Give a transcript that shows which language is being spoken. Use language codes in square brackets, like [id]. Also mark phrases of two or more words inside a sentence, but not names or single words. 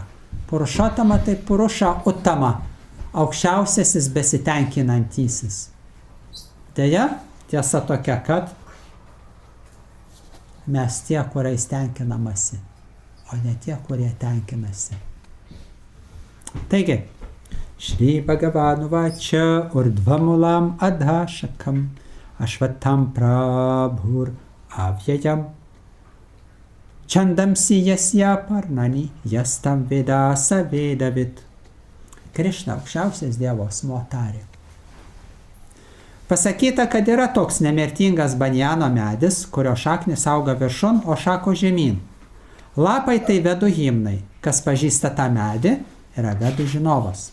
[lt] Purušotama tai Purusha Uttama, aukščiausiasis besitenkinantysis. Deja, tiesa tokia, kad mes tie, kuriais tenkinamasi, o ne tie, kurie tenkinasi. Taigi, [sa] Shri Bhagavanu Vacha Urdvamulam Adhashakam Ashvatam Prabhur Avyayam Chandamsi Yasya Parnani Yastam Vedasa Vedavit. [lt] Krišna, aukščiausias Dievo asmuo, tarė. Pasakyta, kad yra toks nemirtingas banjano medis, kurio šaknis auga viršun, o šako žemyn. Lapai tai vedų himnai. Kas pažįsta tą medį, yra vedų žinovas.